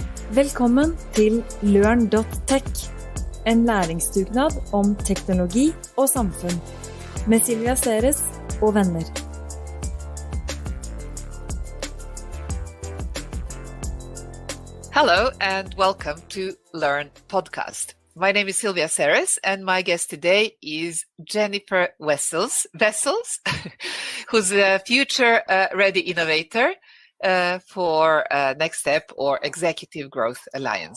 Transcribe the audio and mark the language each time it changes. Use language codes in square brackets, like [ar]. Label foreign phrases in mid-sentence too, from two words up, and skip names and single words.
[no] Velkommen til Learn.tech, en læringsdugnad om teknologi og samfunn, med Silvia Ceres og venner. [en] Hello and welcome to Learn Podcast. My name is Silvia Ceres and my guest today is Jennifer Vessels, who's a future-ready innovator for Next Step or Executive Growth Alliance.